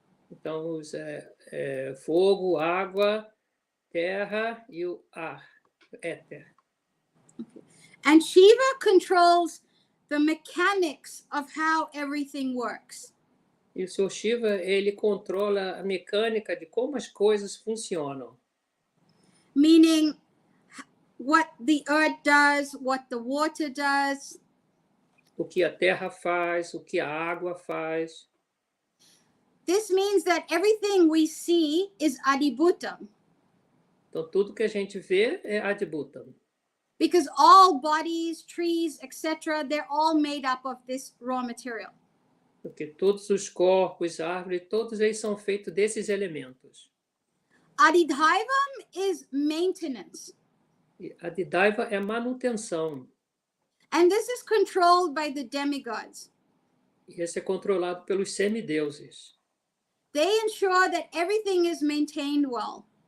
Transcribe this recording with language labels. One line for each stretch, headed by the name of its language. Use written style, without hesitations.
Portuguese: Então, fogo, água, terra e o ar, éter.
English: Okay. And Shiva controls the mechanics of how everything works.
Portuguese: E o Sr. Shiva, ele controla a mecânica de como as coisas funcionam.
English: Meaning what the earth does, what the water does.
Portuguese: O que a terra faz, o que a água faz.
English: This means that everything we see is Adibhutam.
Portuguese: Então, tudo que a gente vê é Adibhutam.
English: Because all bodies, trees, etc., they're all made up of this raw material.
Portuguese: Porque todos os corpos, árvores, todos eles são feitos desses elementos.
English: Adidhaivam is maintenance.
Portuguese: E Adidhaiva é manutenção.
English: And this is controlled by the demigods.
Portuguese: E esse é controlado pelos semideuses.
English: They ensure that everything is maintained well.